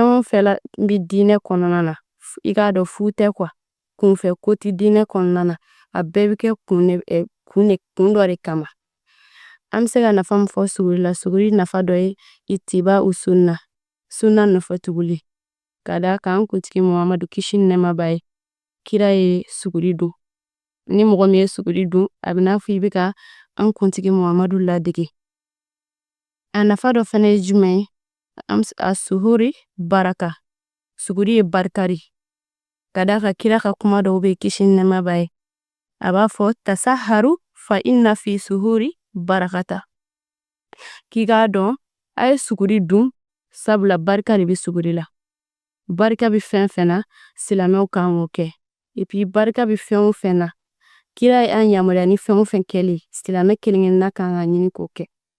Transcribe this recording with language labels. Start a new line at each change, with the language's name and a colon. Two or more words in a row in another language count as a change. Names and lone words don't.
Bambara: o fɛn la bɛ diinɛ kɔnɔna na i k'a dɔn fu tɛ kunfɛ ko tɛ diinɛ kɔnɔna na a bɛɛ bɛ kɛ kun dɔ de kama an bɛ se ka nafa min fɔ suguri la suguri nafa dɔ ye itiba usunna sunna nɔfɛ tuguli ka d'a kan an kuntigi Muhamadu kisi ni nɛɛma b'a ye kira ye suguri dun ni mɔgɔ min ye suguri dun a bɛ n'a fɔ i bɛ ka an kuntigi Muhamadu ladege a nafa dɔ fɛnɛ ye jumɛn ye a suhuri baraka suguri ye barika de ka d'a kan kira ka kuma dɔw bɛ yen kisi ni nɛɛma b'a ye a b'a fɔ
Arabic: تسحروا فإن في السحور بركة
Bambara: k'i k'a dɔn a ye suguri dun sabula barika de bɛ suguri la barika bɛ fɛn fɛn na silamɛw kan k'o kɛ
French: et puis
Bambara: barika bɛ fɛn o fɛn na kira ye an yamaruya ni fɛn o fɛn kɛli silamɛ kelen-kelenna kan ka ɲini k'o kɛ